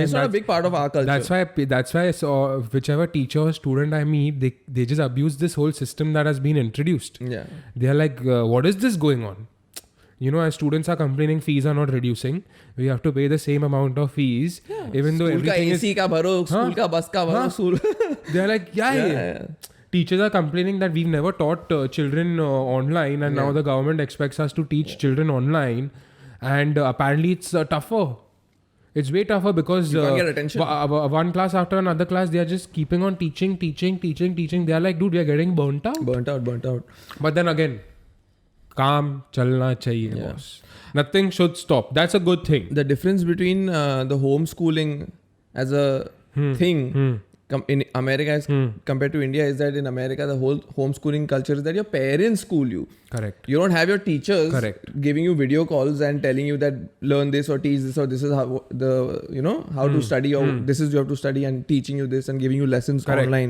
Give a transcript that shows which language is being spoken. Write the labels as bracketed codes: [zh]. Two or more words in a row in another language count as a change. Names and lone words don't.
[en] It's not a big part of our culture. That's why I saw whichever teacher or student I meet, they just abuse this whole system that has been introduced. Yeah. They are like, what is this going on? You know, as students are complaining, fees are not reducing. We have to pay the same amount of fees, even though everything is. AC [hi] का भरो, स्कूल का बस का भरो, [en] They are like, yeah. Teachers are complaining that we've never taught children online, and now the government expects us to teach children online, and apparently it's tougher. It's way tougher because you can't get attention. One class after another class, they are just keeping on teaching. They are like, dude, we are getting burnt out. Burnt out. But then again, [hi] काम चलना चाहिए, [en] boss. Nothing should stop. That's a good thing. The difference between the homeschooling as a thing in America as compared to India is that in America the whole homeschooling culture is that your parents school you. Correct. You don't have your teachers giving you video calls and telling you that learn this or teach this or this is how how to study or this is you have to study and teaching you this and giving you lessons online.